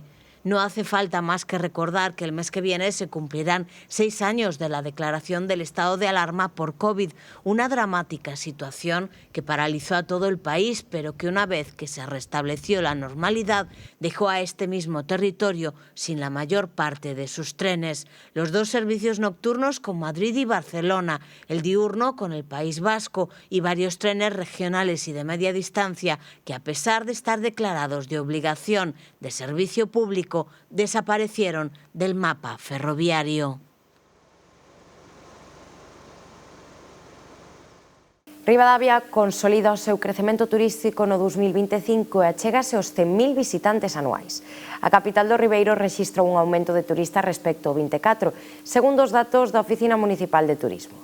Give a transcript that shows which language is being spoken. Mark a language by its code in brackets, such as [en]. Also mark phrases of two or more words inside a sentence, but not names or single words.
[es] No hace falta más que recordar que el mes que viene se cumplirán 6 años de la declaración del estado de alarma por COVID, una dramática situación que paralizó a todo el país, pero que una vez que se restableció la normalidad, dejó a este mismo territorio sin la mayor parte de sus trenes. Los 2 servicios nocturnos con Madrid y Barcelona, el diurno con el País Vasco y varios trenes regionales y de media distancia que, a pesar de estar declarados de obligación de servicio público, desaparecieron del mapa ferroviario. [gl] Ribadavia consolida o seu crecemento turístico no 2025 e achégase aos 100.000 visitantes anuais. A capital do Ribeiro rexistrou un aumento de turistas respecto ao 24, segundo os datos da Oficina Municipal de Turismo.